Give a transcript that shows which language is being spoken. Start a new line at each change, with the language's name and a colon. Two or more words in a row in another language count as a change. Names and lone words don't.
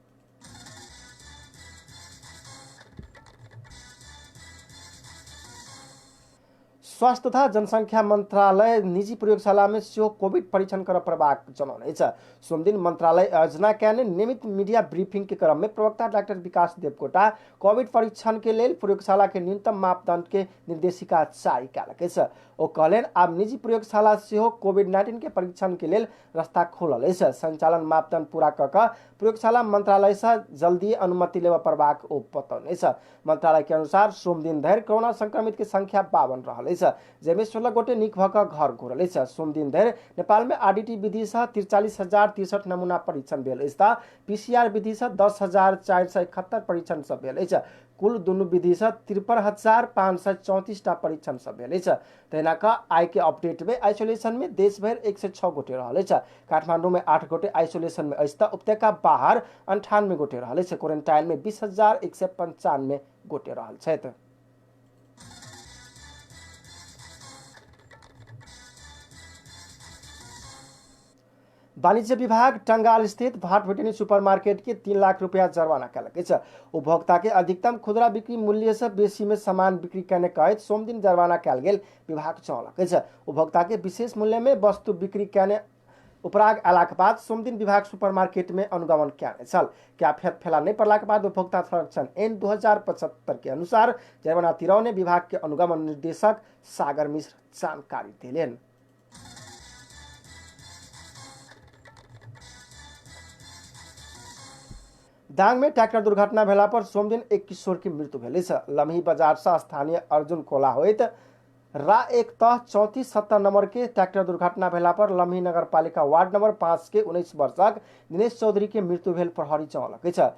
Maithili: स्वास्थ्य तथा जनसंख्या मंत्रालय निजी प्रयोगशाला में सेहो कोविड परीक्षण कर पड़बाक जनौने छै। सोमदिन मंत्रालय आयोजना कयने नियमित मीडिया ब्रीफिंग के क्रम में प्रवक्ता डॉक्टर विकास देवकोटा कोविड परीक्षण के लेल प्रयोगशाला के न्यूनतम मापदंड के निर्देशिका जारी कयलक छै। ओ कहलन आब निजी प्रयोगशाला सेहो कोविड-19 के परीक्षण के लेल रास्ता खोलल है। संचालन मापदंड पूरा कऽ प्रयोगशाला मंत्रालय से जल्दी अनुमति लेवा पड़बाक ओ बतौने छै। मंत्रालय के अनुसार सोमदिन धरि कोरोना संक्रमित के संख्या 52 रहल है, जेमे 16 गोटे नीक भऽ कऽ घर घुरल है। सोमदिन धरि नेपाल में आरडीटी विधि से 43,063 नमूना परीक्षण भेल अछि। पीसीआर विधि से 10,471 परीक्षण सब भेल अछि। कुल दुनू विधि से 53,534 टा परीक्षण सब भेल अछि। तहिना कऽ आइ के अपडेट में आइसोलेशन में देश भर 106 गोटे रहल अछि। काठमांडू में 8 गोटे आइसोलेशन में अछि। उपत्यका बाहर 98 गोटे रहल अछि। क्वारंटाइन में 20,195 गोटे रहल छथि। वाणिज्य विभाग टंगाल स्थित भाट भेटनी सुपरमार्केट के 3 लाख रुपया जुर्माना कयलक छै। उपभोक्ता के अधिकतम खुदरा बिक्री मूल्य से बेसी में सामान बिक्री करने कहैत सोमदिन जुर्माना कयल गेल विभाग जनौलक छै। उपभोक्ता के विशेष मूल्य में वस्तु बिक्री करने उपराग अयला के बाद सोमदिन विभाग सुपरमार्केट में अनुगमन कयने छल। कैफियत फैला नहीं पड़ला के बाद उपभोक्ता संरक्षण एन 2075 के अनुसार जुर्माना तिरौने विभाग के अनुगमन निर्देशक सागर मिश्र जानकारी दिलेन। दांग में ट्रैक्टर दुर्घटना भेला पर सोमदिन एक किशोर की मृत्यु भेल छै। लम्ही बाजार से स्थानीय अर्जुन कोला होइत रा एक तह 3470 नंबर के ट्रैक्टर दुर्घटना भेला पर लम्ही नगर पालिका वार्ड नंबर 5 के 19 वर्षक दिनेश चौधरी के मृत्यु भेल प्रहरी जनौलक छै।